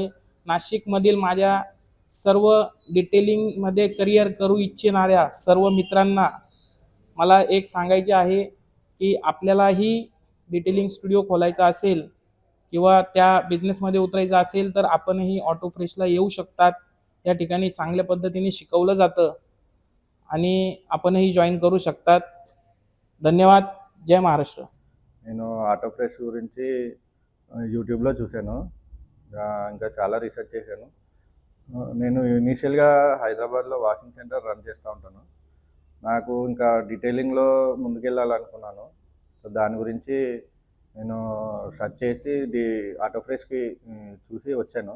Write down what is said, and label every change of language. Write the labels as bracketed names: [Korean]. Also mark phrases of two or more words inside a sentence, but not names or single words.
[Marathi] नाशिकमधील माझ्या सर्व डिटेलिंगमध्ये करिअर करू इच्छिणाऱ्या सर्व मित्रांना मला एक सांगायचे आहे की आपल्यालाही [English] detailing studio [Marathi] खोलायचा असेल किंवा त्या बिझनेसमध्ये उतरायचं असेल तर आपणही ऑटो फ्रेशला येऊ शकतात. या ठिकाणी चांगल्या पद्धतीने शिकवलं जातं आणि आपणही जॉईन करू शकतात. धन्यवाद. जय महाराष्ट्र. [Telugu] నేను ఆటో ఫ్రెష్ గురించి యూట్యూబ్లో చూశాను. ఇంకా చాలా రీసెర్చ్ చేశాను. నేను ఇనీషియల్గా హైదరాబాద్లో [English] washing center [Telugu] రన్ చేస్తూ ఉంటాను. నాకు ఇంకా డీటెయిలింగ్లో ముందుకెళ్ళాలనుకున్నాను. సో దాని గురించి నేను సెర్చ్ చేసి ఆటో ఫ్రెష్కి చూసి వచ్చాను.